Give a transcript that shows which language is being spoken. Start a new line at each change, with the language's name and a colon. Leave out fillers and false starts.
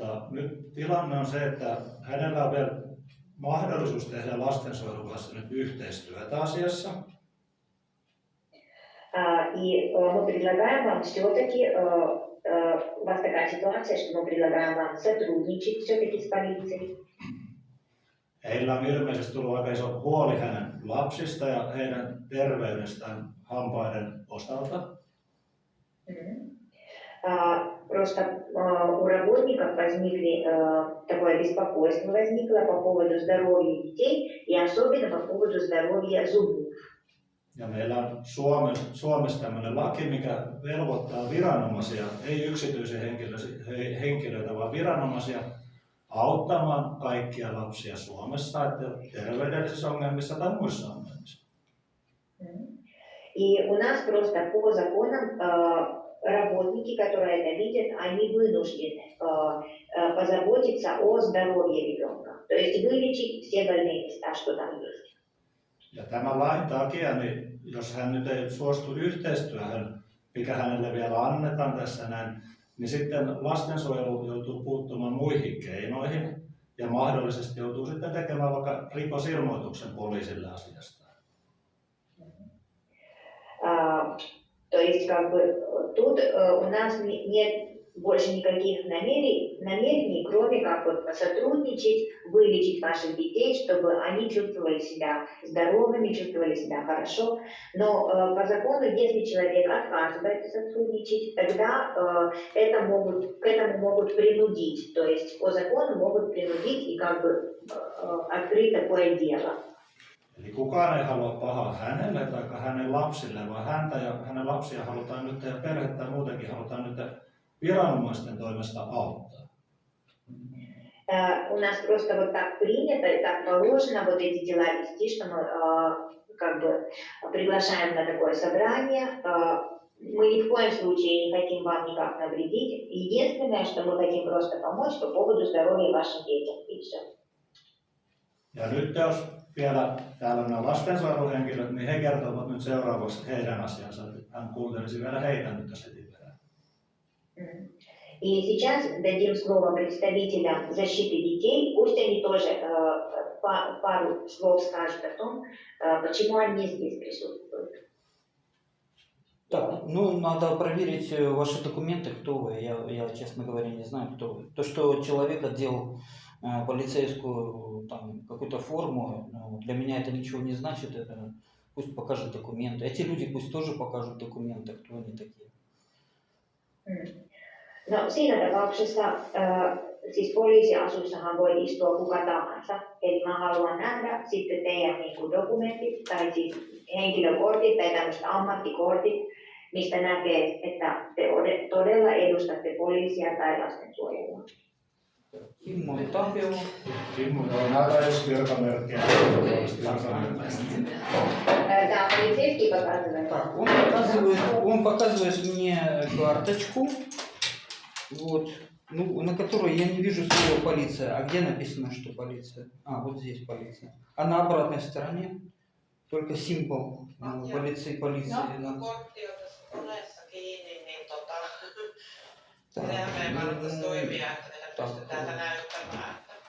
Finnish: Nyt tilanne on se, että hänellä on vielä mahdollisuus tehdä lastensuojelun kanssa nyt yhteistyötä asiassa.
Russian: И мы предлагаем вам все-таки, у вас такая ситуация, что мы предлагаем вам сотрудничать все-таки с полицией.
Finnish: Heillä on ilmeisesti tullut aika iso huoli hänen lapsista ja heidän terveydestään hampaiden osalta.
Russian: Просто у работников такое беспокойство возникло по поводу здоровья детей и особенно по поводу здоровья зубов.
Finnish: Ja meillä on Suomessa tämmöinen laki, mikä velvoittaa viranomaisia, ei yksityisiä henkilöitä, vaan viranomaisia auttamaan kaikkia lapsia Suomessa, että terveydellisissä ongelmissa tai muissa ongelmissa.
Russian: И у нас просто по законам работники, которые это видят, они вынуждены позаботиться о здоровье ребенка. То есть вылечить все больные места, что там есть.
Finnish: Ja tämän lain takia, niin jos hän nyt ei suostu yhteistyöhön, mikä hänelle vielä annetaan tässä näin, niin sitten lastensuojelu joutuu puuttumaan muihin keinoihin ja mahdollisesti joutuu sitten tekemään vaikka rikosilmoituksen poliisille asiasta.
Russian: То есть как бы тут у нас нет больше никаких намерений, кроме как вот сотрудничать, вылечить ваших детей, чтобы они чувствовали себя здоровыми, чувствовали себя хорошо. Но по закону, если человек отказывается сотрудничать, тогда к этому могут принудить. То есть по закону могут принудить и как бы открыть такое дело.
Finnish: Eli niin kukaan ei halua pahaa hänelle tai hänen lapsille, vaan häntä ja hänen lapsia halutaan nyt ja perhettä ja muutenkin halutaan nyt viranomaisten toimesta auttaa.
Russian: У нас просто вот так принято и так положено вот эти дела вести, что мы как бы приглашаем на такое собрание. Мы ни в коем случае не хотим вам никак навредить. Единственное, что мы хотим просто помочь по поводу здоровья вашим детям. И все.
Finnish: Ja nyt jos vielä täällä nämä lastensuojeluhenkilöt, niin he kertovat nyt seuraavaksi heidän asiansa. Hän kuuntelisi vielä heitä nyt tässä heti perään.
Russian: И сейчас дадим слово представителям защиты детей. Пусть они тоже пару слов скажут о том, почему они здесь присутствуют. Так, ну надо проверить ваши документы, кто вы. Я, честно говоря, не знаю, кто вы. То, что человек одел полицейскую там какую-то форму, для меня это ничего не значит. Это пусть покажет документы. Эти люди пусть тоже покажут документы, кто они такие.
Finnish: No siinä tapauksessa siis poliisiasussahan voi istua kuka tahansa. Eli mä haluan nähdä sitten teidän dokumentit tai siis henkilökortit tai tämmöiset ammattikortit, mistä näkee, että te todella edustatte poliisia tai lastensuojelua. Kimmo Tapio. Kimmo, näytä jos virkamerkkiä. Tämä on
Russian: полицейский показывает. Так, он показывает мне карточку, вот, ну, на которой я не вижу слово полиция. А где написано, что полиция? А, вот здесь полиция. А на обратной стороне только символ полиции.
Finnish: No, kortti on tässä koneessa kiinni, niin sehän ei varmasti toimia, että ne pystyy täältä näyttämään.